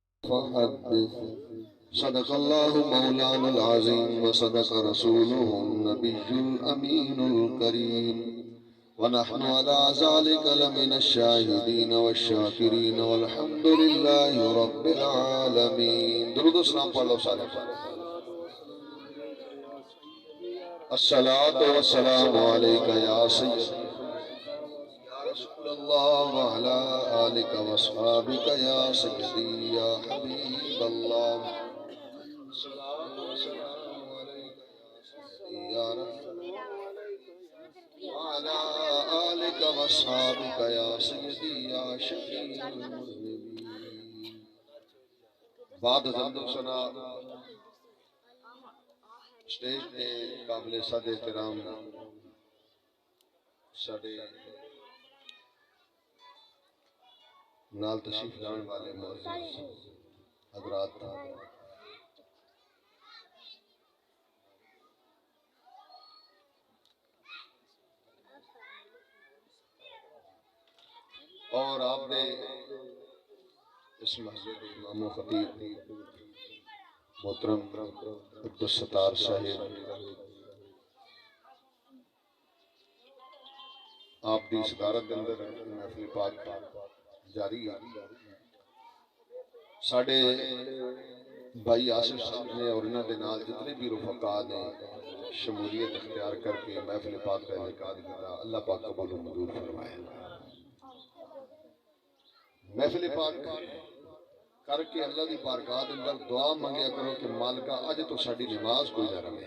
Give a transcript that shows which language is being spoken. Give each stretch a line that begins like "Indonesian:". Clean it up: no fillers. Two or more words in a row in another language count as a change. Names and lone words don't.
Arabic: فحدث صدق الله مولانا العظيم وصدق رسوله النبي الأمين الكريم ونحن على ذلك لمن الشاهدين والشاكرين والحمد لله رب العالمين.
Punjabi: درود و سلام پڑھ لو سارے.
Arabic: الصلاة والسلام عليك يا سيدي يا رسول الله وعلى آلك واصحابك يا سيدي يا حبيب الله. الصلاة والسلام عليك يا رسول الله وعلى آلك واصحابك يا سيدي يا شفيع المذنبين.
Punjabi: بعد حمد و ثنا اسٹیج پہ قابل صد احترام ساڈے نال تشریف لانے والے معزز حضرات اور آپ نے اس مسجد امام و خطیب محترم عبدالستار صاحب آپ دی صدارت کے اندر محفل پاک جاری ہے. ساڈے بھائی آصف صاحب نے اور انہاں دے نال جتنے بھی رفقا نے شمولیت اختیار کر کے محفل پاک کا انعقاد کیا. اللہ پاک قبول و منظور فرمائے. محفل پاک کر کے اللہ دی بارگاہ دے اندر دعا منگیا کرو کہ مالکا اج تو ساڈی نماز کوئی نہ رہے.